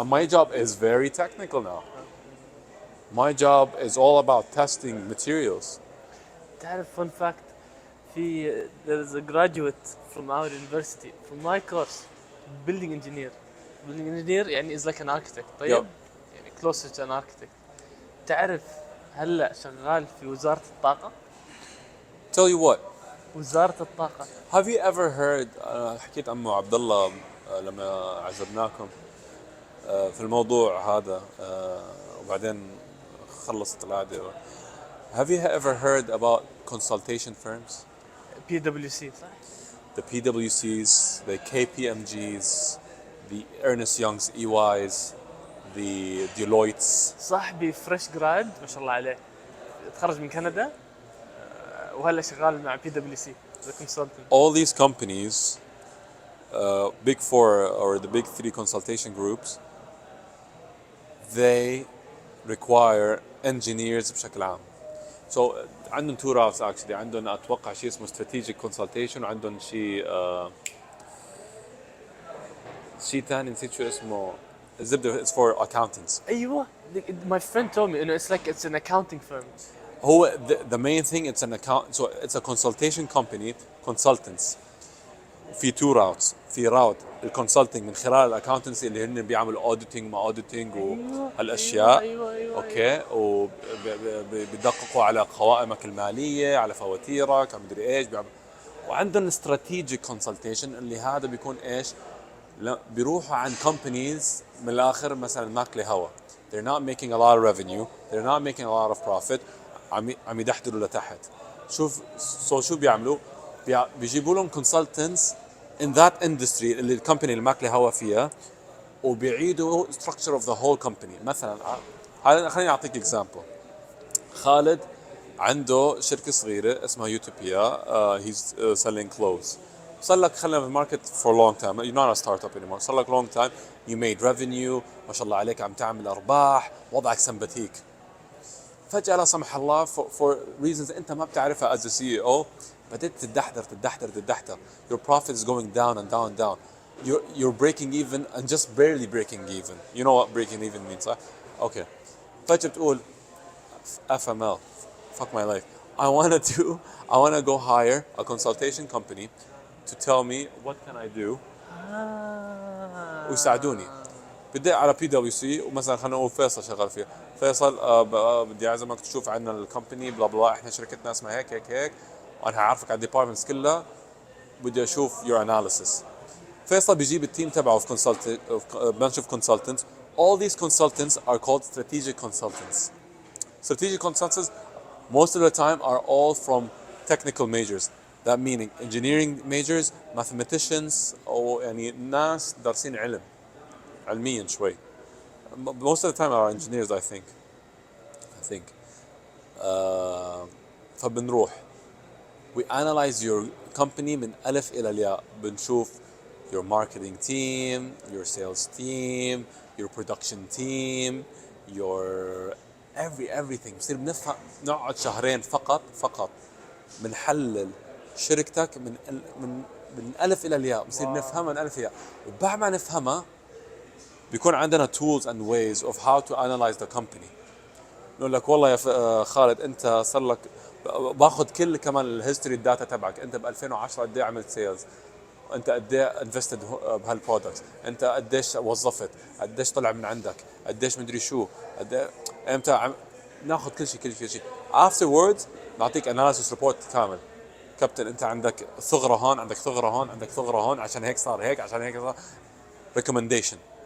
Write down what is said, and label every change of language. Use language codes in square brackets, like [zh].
[en] And my job is very technical now. My job is all about testing materials. [ar] تعرف [en] fun fact, there is a graduate from our university from my course, building engineer. Building engineer يعني is like an architect. [ar] طيب [en] Yep. يعني closer to an architect. [ar] تعرف هلا شغال في وزارة الطاقة. [en] Tell you what. [ar] وزارة الطاقة. [en] Have you ever heard [ar] حكيت عمو عبد الله لما عزبناكم في الموضوع هذا وبعدين خلصت القعدة. [en] Have you ever heard about consultation firms? [ar] PwC صح؟ [en] The PwCs, the KPMGs, the Ernest Young's EYs, the Deloitte's. [ar] صاحبي فريش جراد ما شاء الله عليه، تخرج من كندا وهلا شغال مع PwC [en] as a consultant. All these companies, big four or the big three consultation groups, they require engineers [ar] بشكل عام. [en] So [ar] عندهم [en] two routes actually. [ar] عندهم اتوقع شيء اسمه [en] strategic consultation [ar] وعندهم شيء شيء ثاني نسيت شو اسمه. الزبده [en] it's for accountants. ايوه my friend told me انه it's an accounting firm. هو the main thing it's an account, so it's a consultation company, consultants. في two routes. [ar] في route الكونسلتنج من خلال الاكاونتنسي اللي هن بيعملوا اوديتنج ما اوديتنج وهالاشياء. أيوة. اوكي وبيدققوا على قوائمك الماليه على فواتيرك على مدري ايش وعندهم استراتيجيك كونسلتيشن اللي هذا بيكون ايش؟ لا بيروحوا عن كومبانيز من الاخر مثلا ماكله هوا. [en] they're not making a lot of revenue, they're not making a lot of profit, [ar] عم يدحدروا لتحت. شو بيعملوا؟ بيجيبوا لهم [en] consultants in that industry [ar] اللي الكومباني اللي ماكله هوا فيها وبيعيدوا [en] structure of the whole company. [ar] مثلا خليني اعطيك example. خالد عنده شركه صغيره اسمها يوتوبيا. [en] he's selling clothes. [ar] صار لك خلينا في الماركت [en] for a long time. You're not a startup anymore. [ar] صار لك [en] long time. You made revenue. [ar] ما شاء الله عليك عم تعمل ارباح. وضعك سمبتيك. فجأة لا سمح الله [en] for reasons [ar] انت ما بتعرفها [en] as a CEO [ar] بدأت تدحدر. [en] Your profit is going down and down and down. You're breaking even and just barely breaking even. You know what breaking even means, صح? Okay. [ar] فجأة بتقول FML. [en] Fuck my life. I want to go hire a consultation company to tell me what can I do [ar] ويساعدوني. بدي على PwC ومثلا خلينا نقول فيصل شغال فيها. فيصل بدي اعزمك تشوف عنا الكومباني بلا بلا احنا شركتنا اسمها هيك وانا هعرفك على الديبارتمنتس كلها بدي اشوف [en] your analysis. [ar] فيصل بيجيب التيم تبعه في [en] bunch of consultants. All these consultants are called strategic consultants. Strategic consultants most of the time are all from technical majors. That meaning engineering majors, mathematicians [ar] او يعني ناس دارسين علميا شوي. [en] Most of the time are engineers I think. [ar] فبنروح [en] we analyze your company [ar] من ألف إلى الياء. بنشوف [en] your marketing team, your sales team, your production team, your everything. [ar] بصير بنفهم نقعد شهرين فقط بنحلل شركتك من ألف إلى الياء. بصير نفهمها من ألف إلى الياء. وبعد ما نفهمها بيكون عندنا [en] tools and ways of how to analyze the company. [ar] نقول لك والله يا خالد انت صار لك باخذ كل كمان الهيستوري الداتا تبعك. انت ب 2010 قد ايه عملت سيلز؟ انت قد ايه انفستد بهالبرودكتس؟ انت قديش وظفت؟ قديش طلع من عندك؟ قديش مدري شو؟ قد ايه امتى ناخذ كل شيء. [en] afterwards [ar] نعطيك [en] analysis report [ar] كامل. كابتن انت عندك ثغره هون، عندك ثغره هون عشان هيك صار هيك عشان هيك صار recommendation.